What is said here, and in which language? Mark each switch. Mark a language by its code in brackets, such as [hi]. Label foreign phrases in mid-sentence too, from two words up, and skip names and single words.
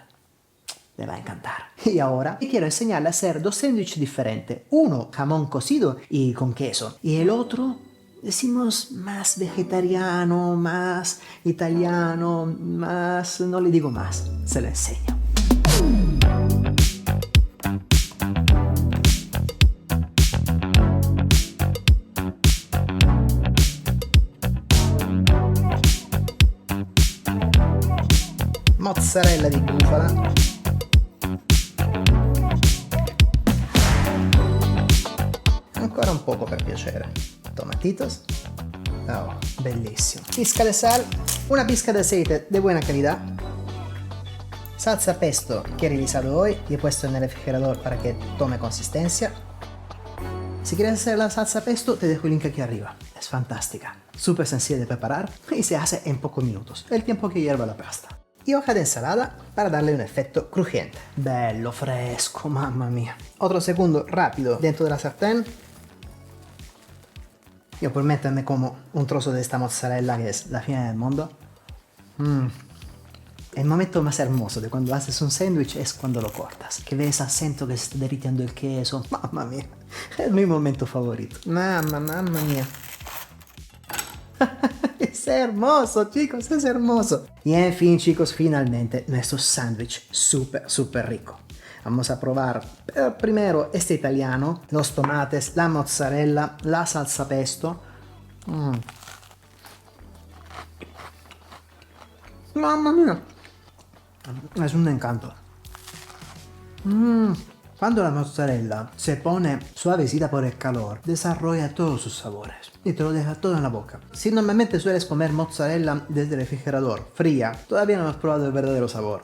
[es] Le va a encantar. Y ahora quiero enseñarle a hacer dos sándwiches diferentes. Uno jamón cocido y con queso. Y el otro, decimos, más vegetariano, más italiano, más... no le digo más. Se lo enseño. [it] Mozzarella di bufala. Ancora un poco per piacere. [es] Tomatitos. Oh, bellísimo. Pizca de sal. Una pizca de aceite de buena calidad. Salsa pesto que he realizado hoy y he puesto en el refrigerador para que tome consistencia. Si quieres hacer la salsa pesto, te dejo el link aquí arriba. Es fantástica. Súper sencilla de preparar y se hace en pocos minutos. El tiempo que hierva la pasta. Y hoja de ensalada para darle un efecto crujiente. Bello, fresco, [it] mamma mia. [es] Otro segundo rápido dentro de la sartén. Yo por meterme como un trozo de esta mozzarella que es la [it] fine del [es] mundo. El momento más hermoso de cuando haces un sándwich es cuando lo cortas. Que ves acento que se está derritiendo el queso. [it] Mamma mia, [es] es mi momento favorito. [it] Mamma mia. [es] Es hermoso, chicos, es hermoso. Y en fin, chicos, finalmente nuestro sándwich súper rico. Vamos a probar primero este italiano, los tomates, la mozzarella, la salsa pesto. [it] Mamma mia, [es] es un encanto. Cuando la mozzarella se pone suavecita por el calor, desarrolla todos sus sabores y te lo deja todo en la boca. Si normalmente sueles comer mozzarella desde el refrigerador, fría, todavía no has probado el verdadero sabor.